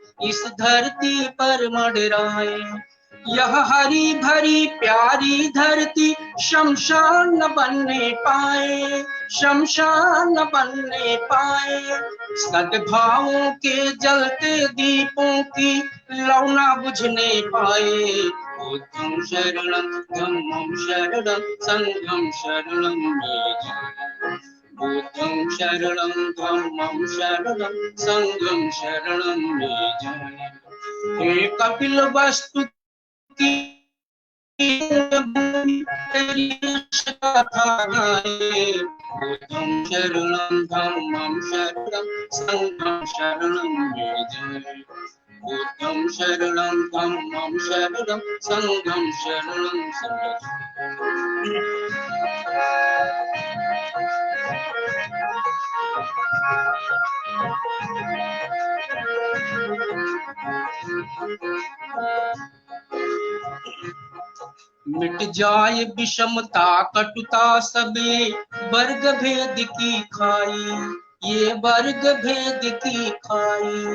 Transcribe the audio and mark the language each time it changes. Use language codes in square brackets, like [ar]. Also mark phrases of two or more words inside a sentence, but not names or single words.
[hi] इस धरती पर मंडराए। यह हरी भरी प्यारी धरती शमशान न बनने पाए, शमशान न बनने पाए। सद्भावों के जलते दीपों की लौ न बुझने पाए। [pi] बुद्धं शरणं धम्मं शरणं संघं शरणं [hi] मे जाय। [pi] बुद्धं शरणं धम्मं शरणं संघं शरणं [hi] मे जाय। हे कपिल वस्तु की तेरी कथा गाए। [pi] बुद्धं शरणं धम्मं शरणं संघं शरणं [hi] मे जाय। [pi] बुद्धं शरणं धम्मं शरणं संघं शरणं [hi] मिट जाए विषमता कटुता सबे वर्ग भेद की खाई, ये वर्ग भेद की खाई।